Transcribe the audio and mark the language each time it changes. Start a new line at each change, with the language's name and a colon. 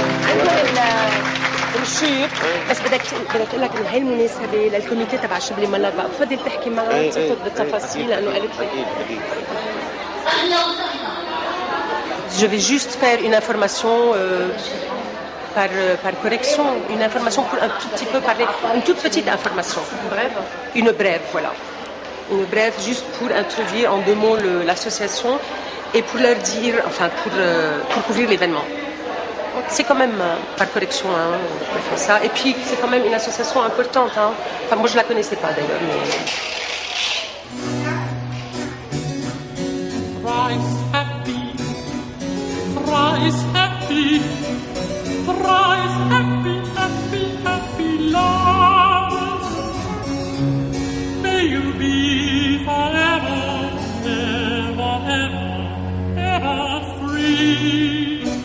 Arabic: عندهم الشيب بس بدك تقول لك انه هي المناسبه للكوميتي تبع شبلي ملار بقى بفضل تحكي معها تفوت بالتفاصيل لانه قالت لي
French: Je vais juste faire une information par correction, une information pour un tout petit peu parler, une toute petite information. Brève. Une brève, voilà. Une brève juste pour introduire en deux mots l'association et pour leur dire, enfin pour couvrir l'événement. C'est quand même par correction, hein, on fait ça. Et puis c'est quand même une association importante. Hein. Enfin moi je la connaissais pas d'ailleurs. Mais...
English: Thrice happy, thrice happy. Thrice happy, happy, happy lovers. May you be forever, ever, ever, ever free.